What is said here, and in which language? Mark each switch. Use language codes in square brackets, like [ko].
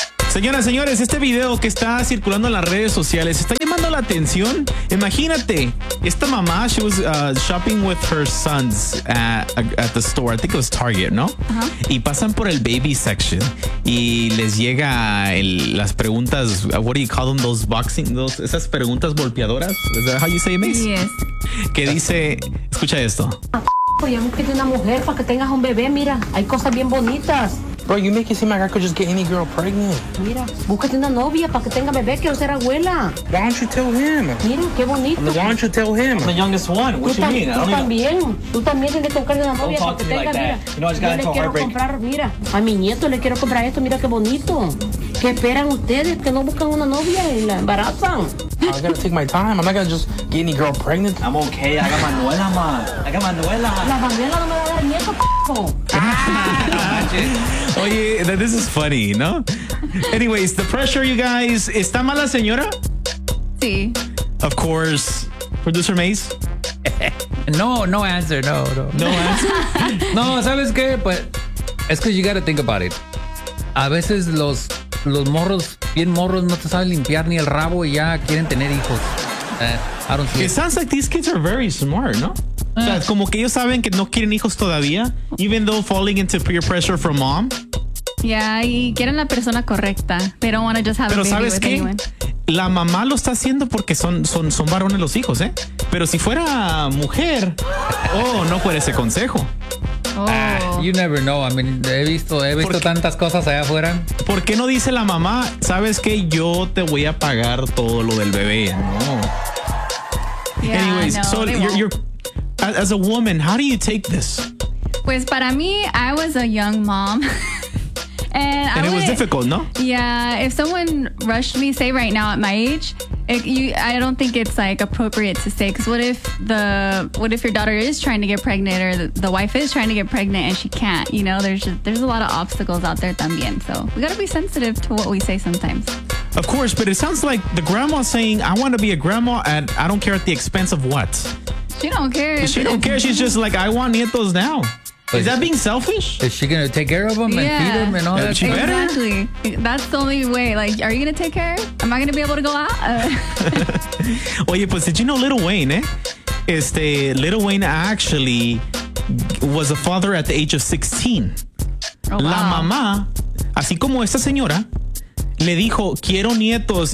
[es] Señoras, señores, este video que está circulando en las redes sociales está llamando la atención. Imagínate, esta mamá, [en] she was shopping with her sons at the store. I think it was Target, ¿no? [es] Uh-huh. Y pasan por el [en] baby section [es] y les llega las preguntas. [en] What do you call them? Those boxing, [es] esas preguntas golpeadoras. [en] Is that how you say it, Mace? Yes. [es] Que dice, escucha esto. Yo me pide una mujer para que tengas un bebé. Mira, hay cosas bien bonitas. [en] Bro, you make it seem like I could just get any girl pregnant. [es] Mira, búscate una novia para que tenga bebé, quiero ser abuela. [en] Why don't you tell him? [es] Mira, qué bonito. [en] Why don't you tell him? I'm the youngest one. What do you mean? [es] Tú también. Tú también tienes que buscar una novia para que tenga, mira. [en] You know, [es] yo le quiero comprar, mira, a mi nieto le quiero comprar esto, mira qué bonito. ¿Qué esperan ustedes? ¿Que no buscan una novia y la embarazan? [en] I gotta take my time. I'm not gonna just get any girl pregnant. I'm okay. I got Manuela, man. I got Manuela. [es] La Manuela no me va a dar nieto, p***o. [en] Oye, this is funny, ¿no? Anyways, the pressure, you guys. [es] ¿Está mala señora? Sí. [en] Of course. Producer Mace? No answer. No, no. No answer? [es] No, ¿sabes qué? [en] But [es] es que [en] you gotta think about it. [es] A veces los morros, bien morros, no te saben limpiar ni el rabo y ya quieren tener hijos. [en] I don't see it. It sounds like these kids are very smart, ¿no? [es] O sea, como que ellos saben que no quieren hijos todavía, [en] even though falling into peer pressure from mom. Yeah, [es] y quieren la persona correcta. [en] They don't want to just have [es] pero [en] a baby. [es] Pero ¿sabes [en] with [es] qué? [en] Anyone. [es] La mamá lo está haciendo porque son varones los hijos, ¿eh? Pero si fuera mujer, oh, no fuera ese consejo. [en] You never know. I mean, [es] he visto tantas cosas allá afuera. ¿Por qué no dice la mamá, sabes qué? Yo te voy a pagar todo lo del bebé. No. [en] Yeah, anyways, [es] no, [en] so you're as a woman, how do you take this? [es] Pues para mí, [en] I was a young mom. It was difficult, no? Yeah, if someone rushed me, say right now at my age, I don't think it's like appropriate to say. Because what if your daughter is trying to get pregnant or the wife is trying to get pregnant and she can't? You know, there's a lot of obstacles out there [es] también. [en] So we got to be sensitive to what we say sometimes. Of course, but it sounds like the grandma saying, I want to be a grandma and I don't care at the expense of what? She don't care. She don't care. She's just like, I want nietos now. But is that being selfish? Is she going to take care of them and feed them and all that? She better. Exactly. That's the only way. Like, are you going to take care? Am I going to be able to go out? Oye, pues, did you know Lil Wayne, eh? Lil Wayne actually was a father at the age of 16. Oh, wow. [es] La mamá, así como esta señora, le dijo, quiero nietos.